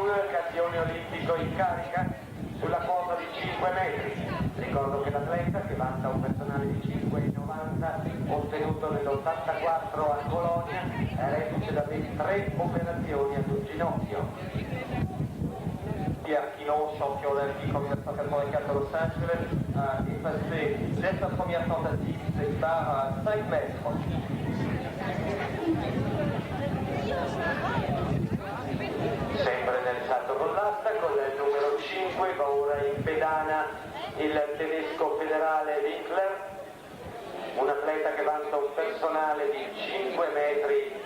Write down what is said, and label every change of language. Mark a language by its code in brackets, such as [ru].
[it] campione olimpico in carica sulla quota di 5 metri. Ricordo che l'atleta, che vanta un personale di 5,90 ottenuto nell'84 a Bologna, è reduce da ben 3 operazioni ad un ginocchio. [fr] Kino, champion olympique en 1984 à Los Angeles, a effacé dès sa première tentative ses barres à 5 mètres. [it] Sempre nel salto con l'asta, con il numero 5 va ora in pedana il tedesco federale Winkler, un atleta che vanta un personale di 5,60 metri.